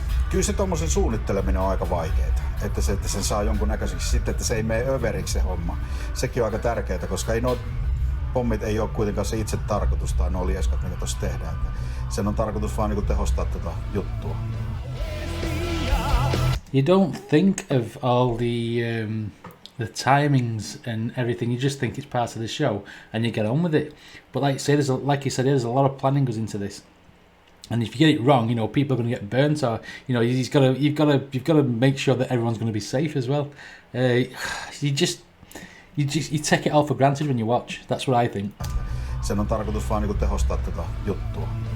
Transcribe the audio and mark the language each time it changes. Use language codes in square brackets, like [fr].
[fi] Kyllä se tommosen suunnitteleminen on aika vaikeeta. Että sen saa jonkun näköiseksi. Sitten, että se ei mene överiksi se homma. Sekin on aika tärkeää, koska pommit ei ole kuitenkaan se itse tarkoitus tai nuo lieskat, mitä tuossa tehdään. Että sen on tarkoitus vaan niin tehostaa tätä juttua. [en] You don't think of all the timings and everything. You just think it's part of the show and you get on with it. But like you said, there's a lot of planning goes into this. And if you get it wrong, you know, people are going to get burnt, or you know, you've got to make sure that everyone's going to be safe as well. You take it all for granted when you watch. That's what I think. [fi] Sen on tarkoitus vaan niin tehostaa tätä juttua.